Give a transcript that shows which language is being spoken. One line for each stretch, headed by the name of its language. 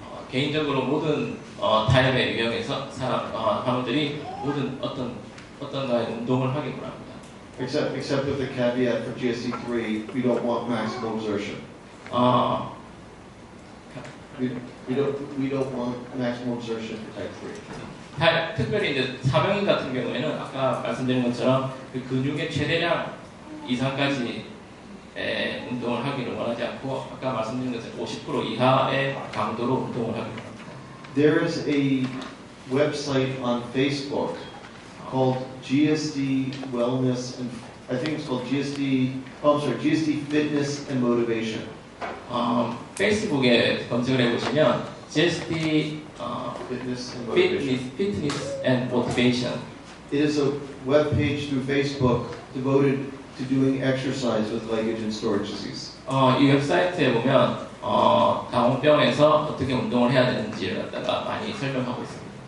Korean: 개인적으로 모든 타입의 유형에서 사람들이 모든 어떤 가의 운동을 하기 바랍니다.
English: Except with the caveat for GSD3, we don't want maximal exertion. We don't want maximal exertion for type 3.
Korean: 특별히 이제 사명인 같은 경우에는 아까 말씀드린 것처럼 그 근육의 최대량 이상까지 운동을 하기를 원하지 않고 아까 말씀드린 것처럼 50% 이하의 강도로 운동을 하기를 원합니다.
English: There is a website on Facebook called GSD Wellness and I think it's called GSD Fitness and Motivation.
Korean: 페이스북에 검색을 해보시면 GSD
English: Fitness and Motivation. Fitness and Motivation. It is a web page through Facebook devoted to doing exercise with leg and storage disease.
Korean: 이 웹사이트에 보면 당원병에서 어떻게 운동을 해야 되는지를 갖다가 많이 설명하고 있습니다.